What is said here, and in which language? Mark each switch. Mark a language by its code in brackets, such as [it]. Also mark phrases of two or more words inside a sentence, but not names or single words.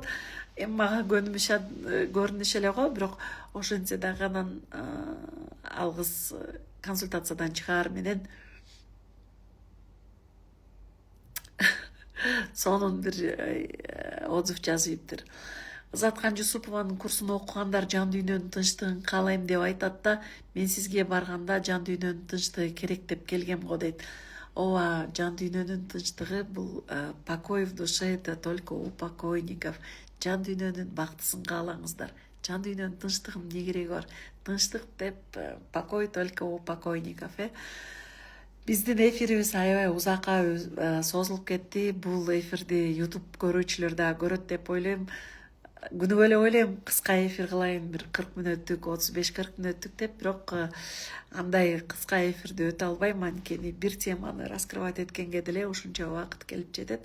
[ky] Эми мага көрүнүш эле го, бирок ошентсе дагы анан ал кыз консультациядан чыгаар менен сонун бир отзыв жазыптыр. Заткан Жусупованын курсун окугандар жан дүйнөнүн тынчтыгын каалайм деп айтат да, мен сизге барганда жан дүйнөнүн тынчтыгы керек деп келгем го дейт. Ооба, жан дүйнөнүн тынчтыгы бул [ru] покой в душе, это только у покойников. [ky] Жан дүйнөнүн бактысын каалаңыздар. Жан дүйнөнүн тынчтыгынын эмне кереги бар? Тынчтык деп [ru] покой только у покойников. [ky] Биздин эфирибиз аябай узакка созулуп кетти. Бул эфирди YouTube көрүүчүлөр да көрөт деп ойлойм. Күнүгө эле ойлойм, кыска эфир кылайын, бир 40 мүнөттүк, 35-40 мүнөттүк деп, бирок андай кыска эфирди өтө албайм, анткени бир теманы раскрывать эткенге деле ушунча убакыт келип жетет.